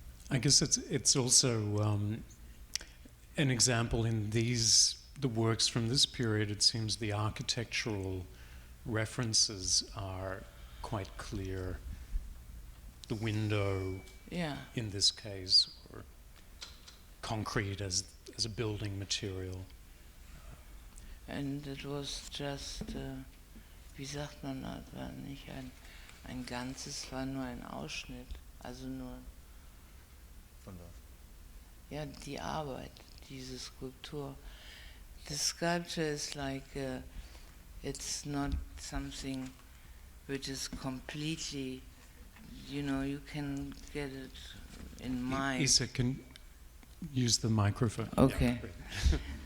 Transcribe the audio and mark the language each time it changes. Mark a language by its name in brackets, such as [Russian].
[English] I guess it's also an example in the works from this period. It seems the architectural references are quite clear. The window, in this case, or concrete as a building material. And it was just, [German] wie sagt man das, war nicht ein Ganzes, war nur ein Ausschnitt, also nur. Von was? Ja, die Arbeit, diese Skulptur. [English] The sculpture is like, it's not something which is completely, you know, you can get it in mind. Isa, can use the microphone. Okay. Yeah.